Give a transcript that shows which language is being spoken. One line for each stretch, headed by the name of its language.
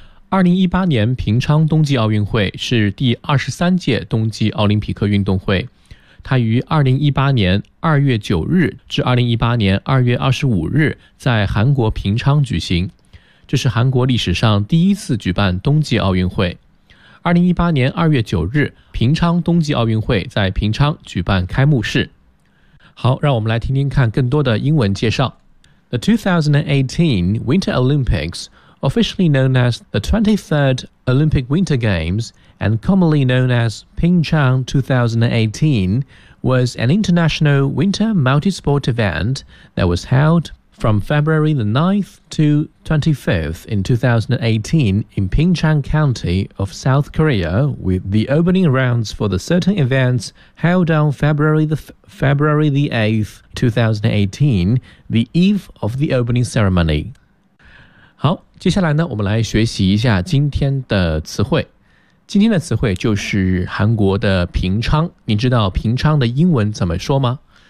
Chinese: 2018年平昌冬季奥运会是第23届冬季奥林匹克运动会，它于2018年2月9日至2018年2月25日在韩国平昌举行，这是韩国历史上第一次举办冬季奥运会。 2018年2月9日平昌冬季奥运会在平昌举办开幕式。好，让我们来听听看更多的英文介绍。
English: The 2018 Winter Olympics, officially known as the 23rd Olympic Winter Games and commonly known as Pyeongchang 2018, was an international winter multi-sport event that was held from February the 9th to 25th in 2018 in Pyeongchang County of South Korea, with the opening rounds for the certain events held on February the 8th, 2018, the eve of the opening ceremony.
Chinese: 好，接下来呢，我们来学习一下今天的词汇。今天的词汇就是韩国的平昌。你知道平昌的英文怎么说吗？